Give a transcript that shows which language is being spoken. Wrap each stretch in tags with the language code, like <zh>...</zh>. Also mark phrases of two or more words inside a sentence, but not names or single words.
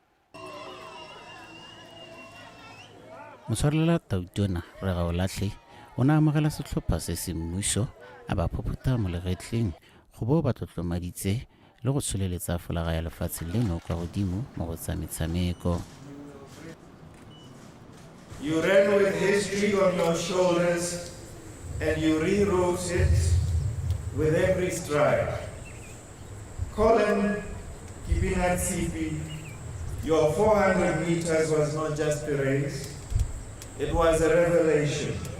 <tn>Moswarela Tautona Regaolatlhe o ne a amogela setlhopha se se mmuso a ba phophuta mo legetleng go bo ba tlotlomaditse le go tsholeletsa folaga ya lefatshe leno kwa godimo mo go tsa metshameko.</tn> <en>You ran with history on your shoulders and you rewrote it with every stride. Colin Kipingatsipi, your 400 meters was not just a race, it was a revelation.</en>